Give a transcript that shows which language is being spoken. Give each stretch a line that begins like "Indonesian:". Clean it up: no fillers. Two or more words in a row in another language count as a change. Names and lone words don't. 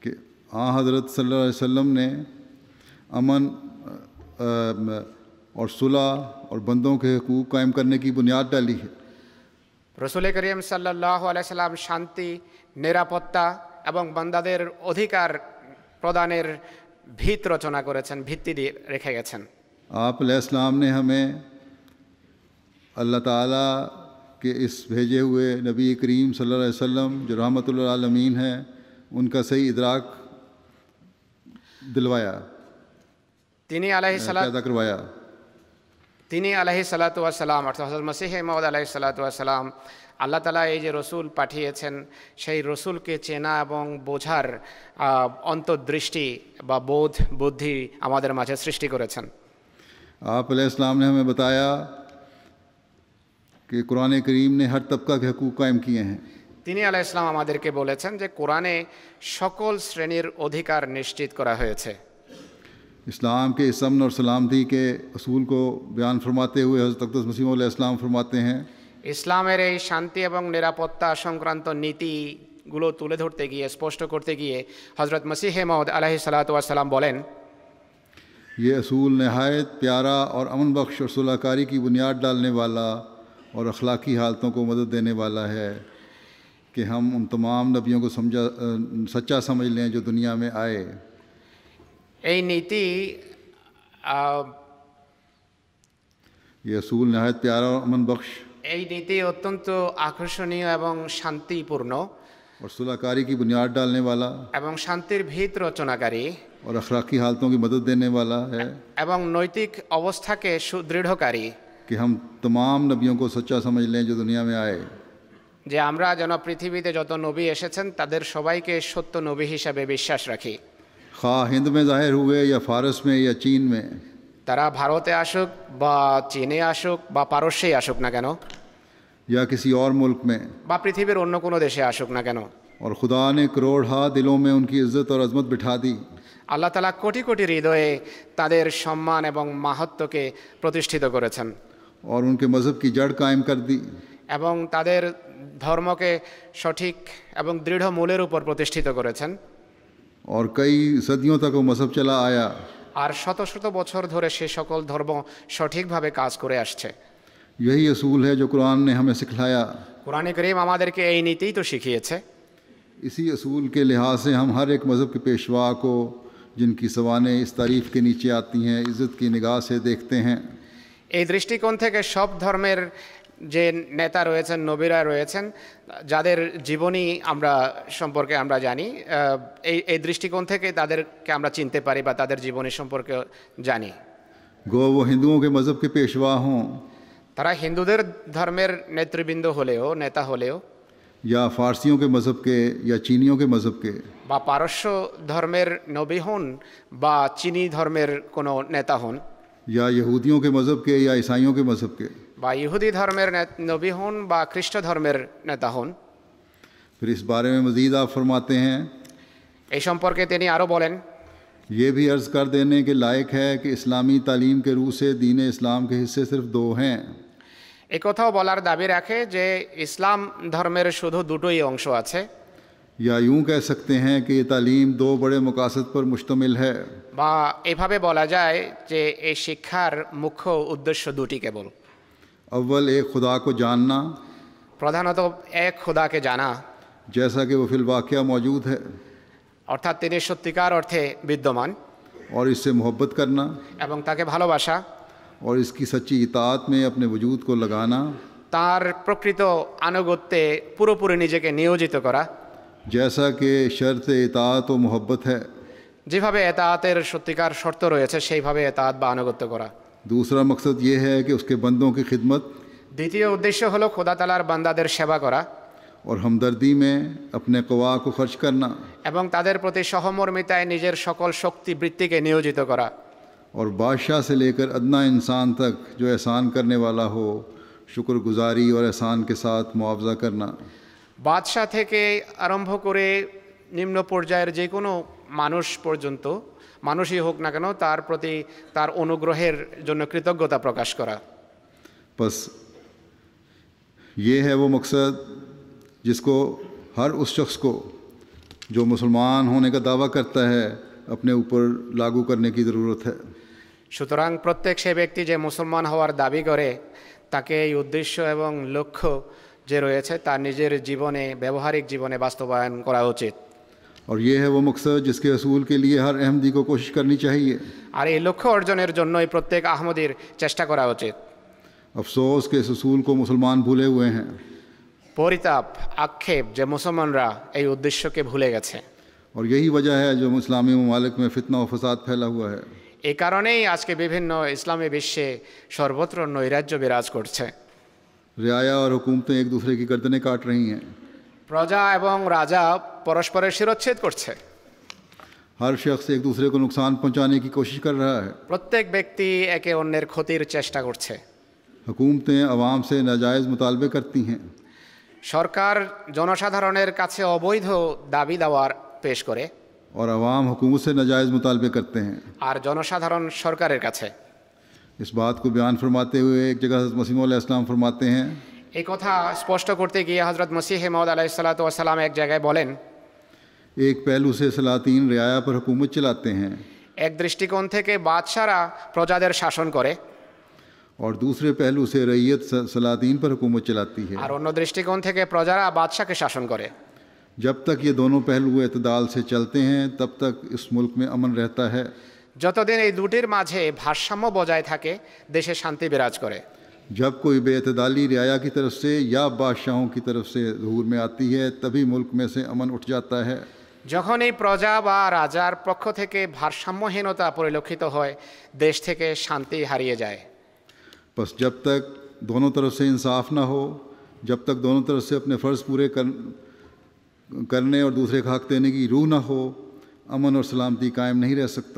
Urdu: कि حضرت
Arabic: صلی اللہ علیہ وسلم
Urdu: نے امن اور صلح اور بندوں کے حقوق قائم کرنے کی بنیاد ڈالی ہے۔
Bangla: রসুল করিম
Arabic: صلى الله عليه سلم
Bangla: শান্তি, নিরাপত্তা এবং বান্দাদের অধিকার প্রদানের ভিত রচনা করেছেন, ভিত্তি দিয়ে রেখে গেছেন।
Urdu: آپ
Arabic: علیہ السلام
Urdu: نے ہمیں اللہ تعالیٰ کے اس بھیجے ہوئے نبی کریم
Arabic: صلی اللہ علیہ وسلم
Urdu: جو
Arabic: رحمۃ للعالمین
Urdu: ہیں ان کا صحیح ادراک دلوایا،
Bangla: তিনি
Urdu: پیدا کروایا۔
Arabic: عليه الصلاة والسلام
Bangla: অর্থাৎ হযরত মসিহ মাউদ
Arabic: عليه الصلاة والسلام,
Bangla: আল্লাহ তাআলা এই যে রসুল পাঠিয়েছেন সেই রসুলকে চেনা এবং বোঝার অন্তর্দৃষ্টি বা বোধ বুদ্ধি আমাদের মাঝে সৃষ্টি করেছেন।
Urdu: آپ
Arabic: علیہ السلام
Urdu: نے ہمیں بتایا کہ قرآن کریم نے ہر طبقہ کے حقوق قائم کیے ہیں۔
Bangla: তিনি
Arabic: عليه السلام
Bangla: আমাদেরকে বলেছেন যে কোরআনে সকল শ্রেণীর অধিকার নিশ্চিত করা হয়েছে।
Urdu: اسلام کے اس امن اور سلامتی کے اصول کو بیان فرماتے ہوئے حضرت اقدس مسیح موعود
Arabic: علیہ السلام
Urdu: فرماتے ہیں
Bangla: ইসলামের এই শান্তি এবং নিরাপত্তা সংক্রান্ত নীতিগুলো তুলে ধরতে গিয়ে, স্পষ্ট করতে গিয়ে হযরত মসিহ মাউদ
Arabic: عليه الصلاة والسلام
Bangla: বলেন,
Urdu: یہ اصول نہایت پیارا اور امن بخش اور صلح کاری کی بنیاد ڈالنے والا اور اخلاقی حالتوں کو مدد دینے والا ہے کہ ہم ان تمام نبیوں کو سچا سمجھ لیں جو دنیا میں آئے۔
Bangla: এই নীতি
Urdu: یہ اصول نہایت پیارا اور امن بخش
Bangla: এই নীতি অত্যন্ত আকর্ষণীয় এবং শান্তিপূর্ণ
Urdu: اور صلح کاری کی بنیاد ڈالنے والا
Bangla: এবং শান্তির ভিত রচনাকারী
Urdu: اور اخلاقی حالتوں کی مدد دینے والا ہے
Bangla: এবং নৈতিক অবস্থাকে সুদৃঢ়কারী,
Urdu: کہ ہم تمام نبیوں کو سچا سمجھ لیں جو دنیا میں آئے۔
Bangla: যে আমরা যেন পৃথিবীতে যত নবী এসেছেন তাদের সবাইকে সত্য নবী হিসাবে বিশ্বাস রাখি।
Urdu: خواہ ہند میں ظاہر ہوئے یا فارس میں یا چین میں،
Bangla: তারা ভারতে আসুক বা চীনে আসুক বা পারস্যেই আসুক না কেন,
Urdu: یا کسی اور ملک میں،
Bangla: বা পৃথিবীর অন্য কোনো দেশে আসুক না কেন,
Urdu: اور خدا نے کروڑہا دلوں میں ان کی عزت اور عظمت بٹھا دی۔
Bangla: আল্লাহ তাআলা কোটি কোটি হৃদয়ে তাদের সম্মান এবং মাহাত্ম্যকে প্রতিষ্ঠিত করেছেন
Urdu: اور ان کے مذہب کی جڑ قائم کر دی،
Bangla: এবং তাদের ধর্মকে সঠিক এবং দৃঢ় মূলের উপর প্রতিষ্ঠিত করেছেন।
Urdu: اور کئی صدیوں تک وہ مذہب چلا آیا۔
Bangla: আর শত শত বছর ধরে সে সকল ধর্ম সঠিকভাবে কাজ করে আসছে।
Urdu: یہی اصول ہے جو قرآن نے ہمیں سکھلایا۔
Bangla: কোরআনে কারীম আমাদেরকে এই নীতিই তো শিখিয়েছে।
Urdu: اسی اصول کے لحاظ سے ہم ہر ایک مذہب کے پیشوا کو، جن کی سوانح اس تعریف کے نیچے آتی ہیں، عزت کی نگاہ سے دیکھتے ہیں۔
Bangla: এই দৃষ্টিকোণ থেকে সব ধর্মের যে নেতা রয়েছেন, নবীরা রয়েছেন, যাদের জীবনী আমরা সম্পর্কে আমরা জানি, এই দৃষ্টিকোণ থেকে তাদেরকে আমরা চিনতে পারি বা তাদের জীবনী সম্পর্কে জানি।
Urdu: گو وہ ہندوؤں کے مذہب کے پیشوا ہوں
Bangla: তারা হিন্দুদের ধর্মের নেতৃবৃন্দ হলেও, নেতা হলেও,
Urdu: یا فارسیوں کے مذہب کے یا چینیوں کے مذہب کے،
Bangla: বা পারস্য ধর্মের নবী হন বা চীনী ধর্মের কোনো নেতা হন,
Urdu: یا یہودیوں کے مذہب کے یا عیسائیوں کے مذہب کے۔
Bangla: বা ইহুদি ধর্মের নবী হন বা খ্রিস্ট ধর্মের নেতা হন।
Urdu: پھر اس بارے میں مزید آپ فرماتے ہیں،
Bangla: এই সম্পর্কে তিনি আরও বলেন,
Urdu: یہ بھی عرض کر دینے کے لائق ہے کہ اسلامی تعلیم کے روح سے دین اسلام کے حصے صرف دو ہیں۔
Bangla: এই কথাও বলার দাবি রাখে যে ইসলাম ধর্মের শুধু দুটোই অংশ আছে,
Urdu: یا یوں کہہ سکتے ہیں کہ یہ تعلیم دو بڑے مقاصد پر مشتمل ہے۔
Bangla: বা এভাবে বলা যায় যে এই শিক্ষার মুখ্য উদ্দেশ্য দুটি কেবল।
Urdu: اول ایک خدا کو جاننا،
Bangla: প্রধানত এক খোদাকে জানা,
Urdu: جیسا کہ وہ فی الواقعہ موجود ہے،
Bangla: অর্থাৎ তিনি সত্যিকার অর্থে বিদ্যমান,
Urdu: اور اس سے محبت کرنا،
Bangla: এবং তাকে ভালোবাসা,
Urdu: اور اس کی سچی اطاعت میں اپنے وجود کو لگانا،
Bangla: তার প্রকৃত আনুগত্যে পুরোপুরি নিজেকে নিয়োজিত করা,
Urdu: جیسا کہ شرط اطاعت و محبت ہے۔
Bangla: যেভাবে এতাআতের সত্যিকার শর্ত রয়েছে সেইভাবে এতাআত বা আনুগত্য করা।
Urdu: دوسرا مقصد یہ ہے کہ اس کے بندوں کی خدمت
Bangla: দ্বিতীয় উদ্দেশ্য হলো খোদা তাআলার বান্দাদের সেবা করা
Urdu: اور ہمدردی میں اپنے قوا کو خرچ کرنا،
Bangla: এবং তাদের প্রতি সহমর্মিতায় নিজের সকল শক্তি বৃত্তিকে নিয়োজিত করা।
Urdu: اور بادشاہ سے لے کر ادنا انسان تک جو احسان کرنے والا ہو، شکر گزاری اور احسان کے ساتھ معاوضہ کرنا۔
Bangla: বাদশাহ থেকে আরম্ভ করে নিম্ন পর্যায়ের যে কোনো মানুষ পর্যন্ত, মানুষই হোক না কেন, তার প্রতি তার অনুগ্রহের জন্য কৃতজ্ঞতা প্রকাশ করা।
Urdu: بس یہ ہے وہ مقصد جس کو ہر اس شخص کو جو مسلمان ہونے کا دعویٰ کرتا ہے اپنے اوپر لاگو کرنے کی ضرورت ہے.
Bangla: সুতরাং প্রত্যেক সে ব্যক্তি যে মুসলমান হওয়ার দাবি করে তাকে এই উদ্দেশ্য এবং লক্ষ্য যে রয়েছে তার নিজের জীবনে ব্যবহারিক জীবনে বাস্তবায়ন করা উচিত।
Urdu: اور یہ ہے وہ مقصد جس کے اصول کے لیے ہر احمدی کو کوشش کرنی چاہیے.
Bangla: আর এই লক্ষ্য অর্জনের জন্যই প্রত্যেক আহমদীর চেষ্টা করা উচিত।
Urdu: افسوس کہ اس اصول کو مسلمان بھولے ہوئے ہیں.
Bangla: পরিতাপ আক্ষেপ যে মুসলমানরা এই উদ্দেশ্যকে ভুলে গেছে।
Urdu: اور یہی وجہ ہے جو اسلامی ممالک میں فتنہ اور فساد پھیلا ہوا ہے.
Bangla: এই কারণেই আজকে বিভিন্ন ইসলামী বিশ্বে সর্বত্র নৈরাজ্য বিরাজ করছে।
Urdu: رعایا اور حکومتیں ایک دوسرے کی گردنیں کاٹ رہی ہیں.
Bangla: প্রজা এবং রাজা পরস্পরের শিরচ্ছেদ করছে।
Urdu: ہر شخص ایک دوسرے کو نقصان پہنچانے کی کوشش کر رہا ہے.
Bangla: প্রত্যেক ব্যক্তি একে অন্যের ক্ষতির চেষ্টা করছে।
Urdu: حکومتیں عوام سے ناجائز مطالبے کرتی ہیں.
Bangla: সরকার জনসাধারণের কাছে অবৈধ দাবি দাওয়ার পেশ করে
Urdu: اور عوام حکومت سے ناجائز مطالبے کرتے ہیں.
Bangla: আর জনসাধারণ সরকারের কাছে।
Urdu: اس بات کو بیان فرماتے ہوئے ایک جگہ حضرت مسیح موعود علیہ السلام فرماتے ہیں,
Bangla: এই কথা স্পষ্ট করতে গিয়ে হযরত মসিহ মাউদ
Arabic: عليه الصلاة والسلام
Bangla: এক জায়গায় বলেন,
Urdu: ایک پہلو سے سلاطین رعایا پر حکومت چلاتے ہیں
Bangla: এক দৃষ্টিকোণ থেকে বাদশারা প্রজাদের শাসন করে
Urdu: اور دوسرے پہلو سے رعیت سلاطین پر حکومت چلاتی ہے.
Bangla: আর অন্য দৃষ্টিকোণ থেকে প্রজারা বাদশাকে শাসন করে।
Urdu: جب تک یہ دونوں پہلو اعتدال سے چلتے ہیں تب تک اس ملک میں امن رہتا ہے.
Bangla: যতদিন এই দুটির মাঝে ভারসাম্য বজায় থাকে দেশে শান্তি বিরাজ করে।
Urdu: جب کوئی بے اعتدالی رعایا کی طرف سے یا بادشاہوں کی طرف سے ظہور میں آتی ہے تبھی ملک میں سے امن اٹھ جاتا ہے.
Bangla: যখন এই প্রজা বা রাজার পক্ষ থেকে ভারসাম্যহীনতা পরিলক্ষিত হয় দেশ থেকে শান্তি হারিয়ে যায়।
Urdu: بس جب تک دونوں طرف سے انصاف نہ ہو، جب تک دونوں طرف سے اپنے فرض پورے کرنے اور دوسرے کا حق دینے کی روح نہ ہو، امن اور سلامتی قائم نہیں رہ سکتا.